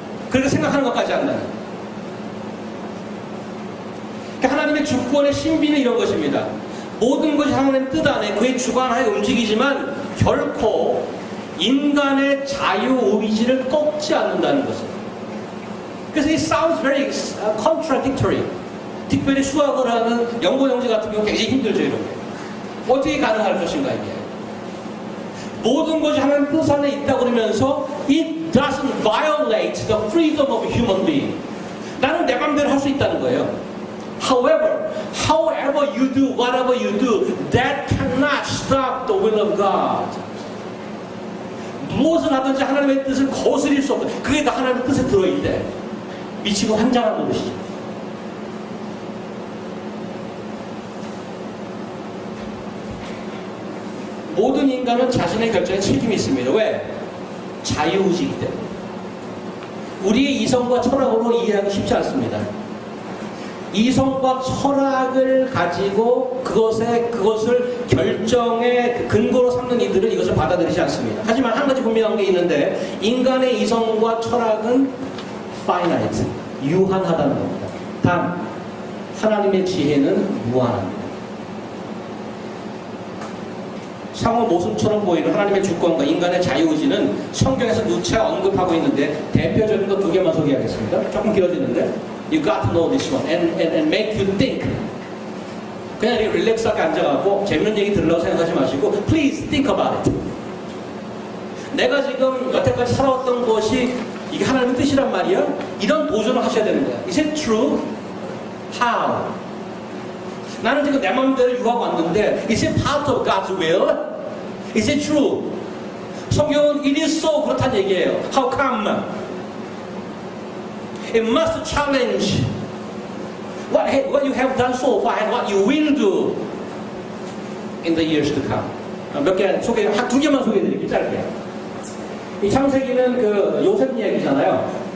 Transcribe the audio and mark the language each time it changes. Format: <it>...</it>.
<ko>그렇게 생각하는 것까지 한다는 거예요. 그러니까 하나님의 주권의 신비는 이런 것입니다. 모든 것이 하나님의 뜻 안에 그의 주관하에 움직이지만 결코 인간의 자유의지를 꺾지 않는다는 것입니다. 그래서</ko> <en>it sounds very contradictory.</en> <ko>특별히 수학을 하는 연고형제 같은 경우 굉장히 힘들죠. 이렇게. 어떻게 가능할 것인가 이게. 모든 것이 하나님 뜻 안에 있다고 그러면서</ko> <en>it doesn't violate the freedom of a human being.</en> <ko>나는 내 맘대로 할 수 있다는 거예요.</ko> <en>However you do, whatever you do, that cannot stop the will of God.</en> <ko>무엇을 하든지 하나님의 뜻을 거스릴 수 없다. 그게 다 하나님의 뜻에 들어있대. 미치고 환장한 것이죠. 모든 인간은 자신의 결정에 책임이 있습니다. 왜? 자유의지이기 때문에. 우리의 이성과 철학으로 이해하기 쉽지 않습니다. 이성과 철학을 가지고 그것을 결정의 근거로 삼는 이들은 이것을 받아들이지 않습니다. 하지만 한 가지 분명한 게 있는데 인간의 이성과 철학은 finite, 유한하다는 겁니다. 단 하나님의 지혜는 무한합니다. 상호 모순처럼 보이는 하나님의 주권과 인간의 자유의지는 성경에서 누차 언급하고 있는데 대표적인 거 두 개만 소개하겠습니다. 조금 길어지는데</ko> <en>You got to know this one and make you think.</en> <ko>그냥 이렇게 릴렉스하게 앉아가고 재밌는 얘기 들으려고 생각하지 마시고</ko> <en>Please think about it.</en> <ko>내가 지금 여태까지 살아왔던 것이 이게 하나님의 뜻이란 말이야? 이런 도전을 하셔야 되는 거야.</ko> <en>Is it true? How?</en> <ko>나는 지금 내 마음대로 유하고 왔는데</ko> <en>Is it part of God's will? Is it true?</en> <ko>성경은</ko> <en>it is so</en> <ko>그렇다는 얘기예요.</ko> <en>How come? It must challenge what you have done so far and what you will do in the years to come.</en> <ko>몇 개 두 개만 소개해드릴게요. 짧게. 이 창세기는 그 요셉 이야기잖아요.</ko>